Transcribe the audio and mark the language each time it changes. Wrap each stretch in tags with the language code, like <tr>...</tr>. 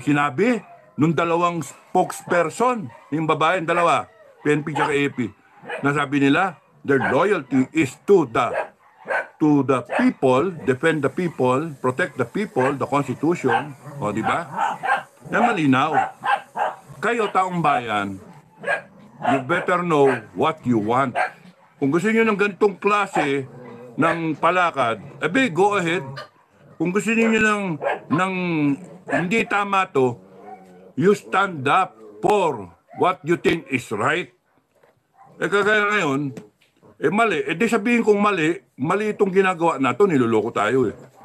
<tl>Sinabi nung dalawang spokesperson, yung babae, dalawa, PNP at AFP, nasabi nila,</tl> <en>their loyalty is to the people, defend the people, protect the people, the Constitution.</en> <tl>O, di ba? Yan malinaw. Kayo, taong bayan,</tl> <en>you better know what you want.</en> <tl>Kung gusto niyo ng ganitong klase ng palakad,</tl> <en>go ahead.</en> <tl>Kung gusto niyo ng hindi tama to,</tl> <en>you stand up for what you think is right.</en> <tl>Kagaya ngayon, mali. Di sabihin kong mali itong ginagawa nato, niloloko tayo eh.</tl>